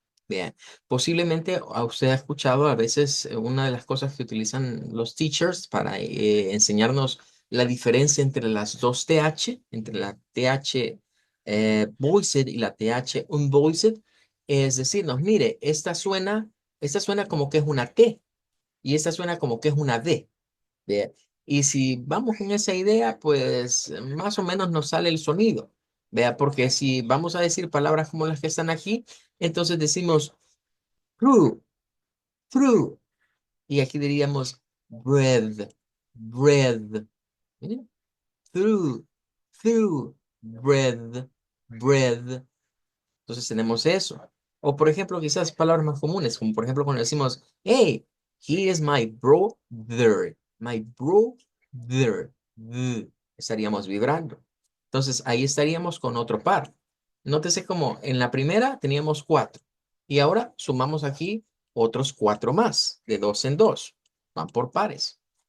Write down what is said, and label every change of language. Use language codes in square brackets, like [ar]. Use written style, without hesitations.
[es] Bien, posiblemente a usted ha escuchado a veces una de las cosas que utilizan los teachers para enseñarnos la diferencia entre las dos TH, entre la TH voiced y la TH unvoiced, es decirnos, mire, esta suena como que es una T y esta suena como que es una D. Bien. Y si vamos en esa idea, pues más o menos nos sale el sonido. Vea, porque si vamos a decir palabras como las que están aquí, entonces decimos through, through. Y aquí diríamos bread, bread. Miren, through, through, bread, bread. Entonces tenemos eso. O por ejemplo, quizás palabras más comunes, como por ejemplo cuando decimos, [en] hey, he is my brother, [es] my brother. Estaríamos vibrando. Entonces ahí estaríamos con otro par. Nótese como en la primera teníamos cuatro y ahora sumamos aquí otros cuatro más, de dos en dos. Van por pares.